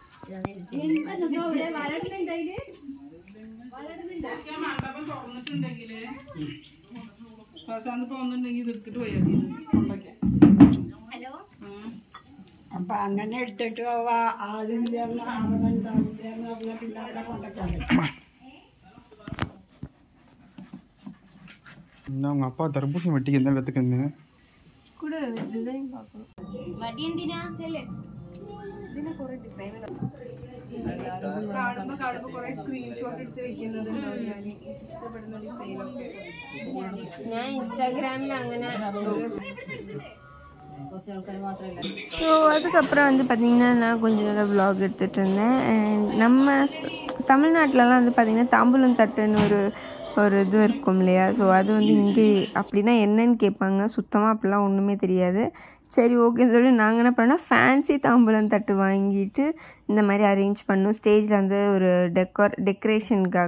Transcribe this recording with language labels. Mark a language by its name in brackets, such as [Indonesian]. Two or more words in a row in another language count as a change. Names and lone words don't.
[Malayalam] അപ്പൊ അങ്ങനെ എടുത്തിട്ട് ആളില്ല അവനുണ്ടാവില്ല പിന്നെ അവിടെ കൊണ്ടുവയ്ക്കാൻ [Tamil] உங்க அப்பா தர்பூசணி வட்டிக்கு எந்த இடத்துக்கு இருந்தீங்க கூட டிசைன் பார்க்கணும் [Malayalam] വടി എന്തിനാ ചെല്ലേ ഇതിനെ കുറേ ഡിസൈൻ കാണുമ്പോൾ കുറേ സ്ക്രീൻഷോട്ട് എടുത്ത് വെക്കുന്നത് ഇഷ്ടപ്പെടുന്ന ഡിസൈനൊക്കെ ഞാൻ ഇൻസ്റ്റാഗ്രാമിൽ അങ്ങനെ കുറച്ച് ആൾക്കാർ മാത്രമല്ല. [Tamil] ஸோ அதுக்கப்புறம் வந்து பார்த்திங்கன்னா நான் கொஞ்சம் நல்லா விலாக் எடுத்துகிட்டு இருந்தேன். நம்ம தமிழ்நாட்டிலலாம் வந்து பார்த்திங்கன்னா தாம்பூலம் தட்டுன்னு ஒரு இது இருக்கும் இல்லையா. ஸோ அது வந்து இங்கே அப்படின்னா என்னன்னு கேட்பாங்க. சுத்தமாக அப்படிலாம் ஒன்றுமே தெரியாது. சரி ஓகேன்னு சொல்லி நாங்கள் என்ன பண்ணோம், ஃபேன்சி தாம்பூலம் தட்டு வாங்கிட்டு இந்த மாதிரி அரேஞ்ச் பண்ணோம் ஸ்டேஜில் வந்து ஒரு டெக்கரேஷனுக்காக.